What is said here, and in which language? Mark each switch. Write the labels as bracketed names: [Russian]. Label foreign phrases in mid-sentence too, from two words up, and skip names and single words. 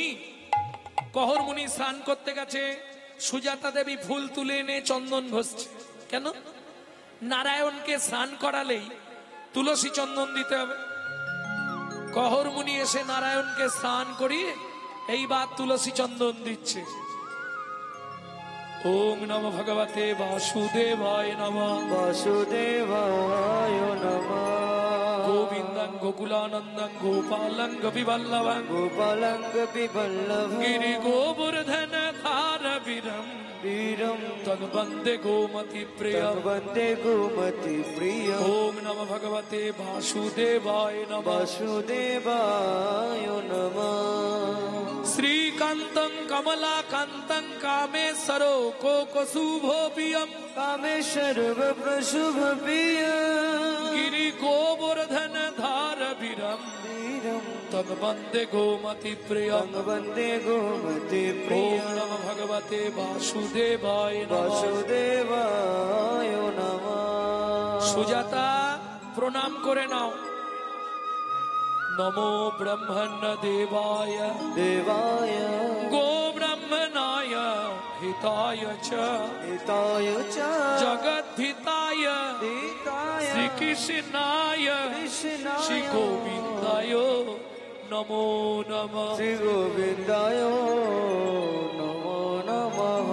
[Bangla] কহরমুনি স্নান করতে গেছে, সুজাতা দেবী ফুল তুলে এনে চন্দন ঘষছে। কেন? নারায়ণকে স্নান করালেই তুলসী চন্দন দিতে হবে। কহরমুনি এসে নারায়ণকে স্নান করিয়ে এইবার তুলসী চন্দন দিচ্ছে। [Sanskrit] ওম নমঃ ভগবতে বাসুদেবায় নমঃ। বাসুদেবায় নমঃ। গোবিন্দং গোকুলানন্দং গোপালং গোপীবল্লভং গোপালং গোপীবল্লভং গিরি গোবর্ধন ধার বীরম বীরম তদ্বন্দে গোমতি প্রিয়ম বন্দে গোমতি প্রিয়ম। ওম নমঃ ভগবতে বাসুদেবায় নমঃ। বাসুদেবায় নমঃ। শ্রীকান্তং কমলাকান্তং কামেশ্বরো কোকশুভোপিয়ম কামেশ্বর প্রশুভ প্রিয়ম গিরি গোবর্ধন ধার বীরম বীরম তদ্বন্দে গোমতি প্রিয়ম। বন্দে গোমতি ওম প্রিয়ম। নমঃ ভগবতে বাসুদেবায় নমঃ। বাসুদেবায় নমঃ। [Bangla] সুজাতা প্রণাম করে নাও। [Sanskrit] নমো ব্রহ্মণ্য দেবায় দেবায় গো ব্রহ্মণায় হিতায় চ হিতায় চ জগদ্ধিতায় হিতায় শ্রীকৃষ্ণায় কৃষ্ণায় শ্রী গোবিন্দায় নমো নমঃ। শ্রী গোবিন্দায় নমো নমঃ।